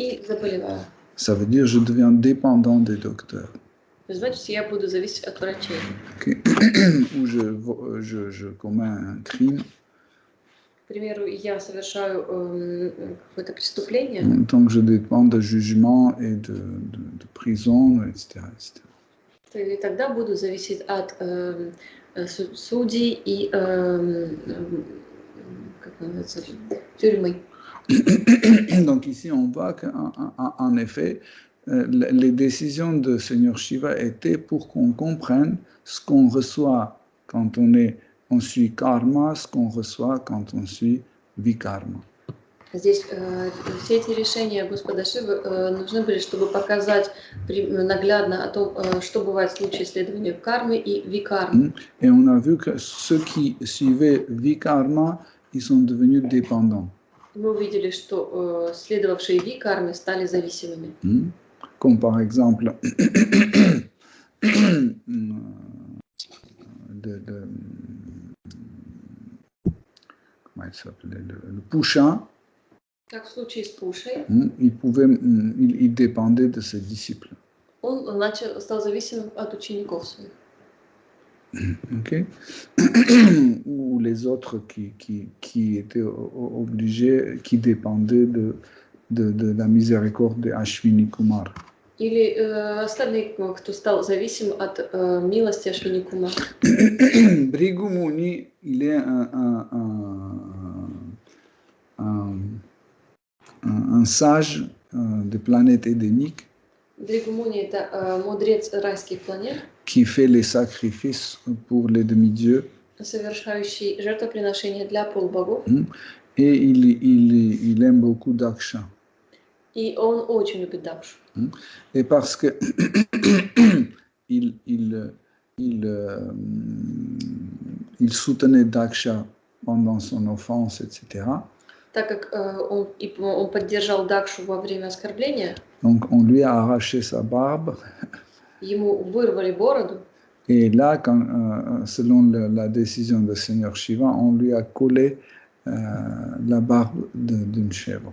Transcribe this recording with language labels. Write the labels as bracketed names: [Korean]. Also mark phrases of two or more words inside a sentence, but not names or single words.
[Russian] И заболеваю. [French] Ça veut dire je deviens dépendant des docteurs. [Russian] Значит, я буду зависеть от врачей. [French] Okay. Ou je commets un crime. [Russian] К примеру, я совершаю какое-то преступление. [French] Donc je dépends de jugement et de prison, etc., etc. [Russian] И тогда буду зависеть от судей и как называется, тюрьмы. [French] Donc ici, on voit qu'en effet, les décisions de Seigneur Shiva étaient pour qu'on comprenne ce qu'on reçoit quand on suit karma, ce qu'on reçoit quand on suit vikarma. [Russian] Здесь все эти решения Господа Шивы нужны были, чтобы показать наглядно о том, что бывает в случае следования кармы и викармы. [French] Et on a vu que ceux qui suivaient vikarma, ils sont devenus dépendants. [Russian] Мы увидели, что следовавшие викарме стали зависимыми. [French] Comme par exemple comment il s'appelait, le Pusha. [Russian] Как в случае с Пушей. [French] Il dépendait de ses disciples. [Russian] Он стал зависимым от учеников своих. Okay. [French] Ou les autres qui étaient obligés, qui dépendaient de la miséricorde de Ashwini Kumar. [Russian] Или остальные, кто стал зависим от милости Ашвини Кумара. [French] Bhrigu Muni, il est un sage de planète édénique. [Russian] Bhrigu Muni – это мудрец райских планет, [French] qui fait les sacrifices pour les demi-dieux. [Russian] Совершающий жертвоприношения для полубогов. [French] Et il aime beaucoup Daksha. [Russian] И он очень любит Дакшу. [French] Et parce que il soutenait Daksha pendant son offense, etc. [Russian] Так как он поддержал Дакшу во время оскорбления, [French] donc on lui a arraché sa barbe. [Russian] Ему вырвали бороду. [French] Et là, selon la décision de Seigneur Shiva, on lui a collé la barbe d'une chèvre.